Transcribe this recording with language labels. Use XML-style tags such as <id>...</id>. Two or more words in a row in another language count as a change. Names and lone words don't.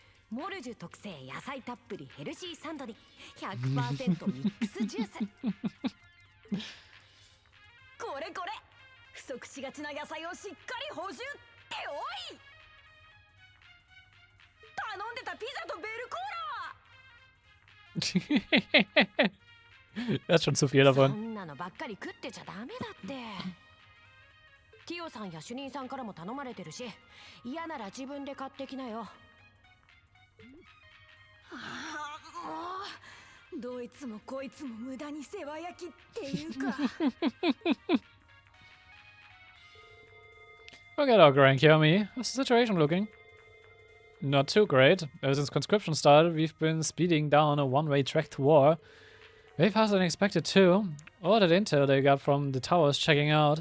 <ja>モルジュ特製野菜たっぷりヘルシーサンドに 100% ミックスジュース。これこれ、不足しがちな野菜をしっかり補充っておい。頼んでたピザとベルコーラ。</ja> <de>Das ist schon zu viel</de> <ja>そ</ja> <de>davon.</de> <ja>んなのばっかり食ってちゃダメだって。ティオさんや主任さんからも頼まれてるし、嫌なら自分で買ってきなよ。もうどいつもこいつも無駄に世話焼きっていうか。</ja> <en>Okay, dog rank here, me. How's the situation looking? Not too great. Ever since conscription started, we've been speeding down a one-way track to war. Way faster than expected too. All that intel they got from the towers checking out.</en>